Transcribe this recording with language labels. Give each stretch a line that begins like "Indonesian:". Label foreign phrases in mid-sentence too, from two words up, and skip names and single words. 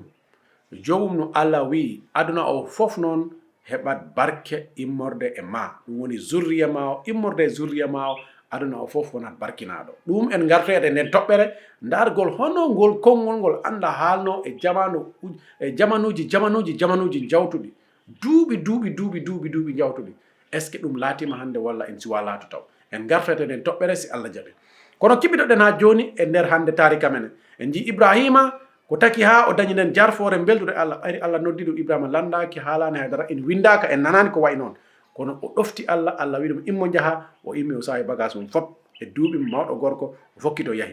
Fula: Jomum no Allah wi aduna o fof noon heɓat barke immorde e ma ɗum woni zurriya ma o immorde e zurriya ma o aduna o fof wonat barkinaɗo. Ɗum en gartoyede nden toɓɓere dargol hono ngol konngol ngol anda haalno e jamanuji jawtuɗi duuɓi jawtuɗi.
French: Est ce que
Fula: ɗum laatima hande walla en siwa laatu taw en gartoyede nden toɓɓere si Allah jaɓi. Kono kiɓiɗoɗen ha joni e nder hande tarika menen en ji Ibrahima ko taki ha o dañi nden jarfore beldude Allah ɓayri Allah noddi ɗum Ibrahima landaki haalani haydara en windaka en nanani ko wayi noon kono o ɗofti Allah wi ɗum immo jaha o immi o sawi bagage mum fop e duuɓi mawɗo gorko o fokkito yahi.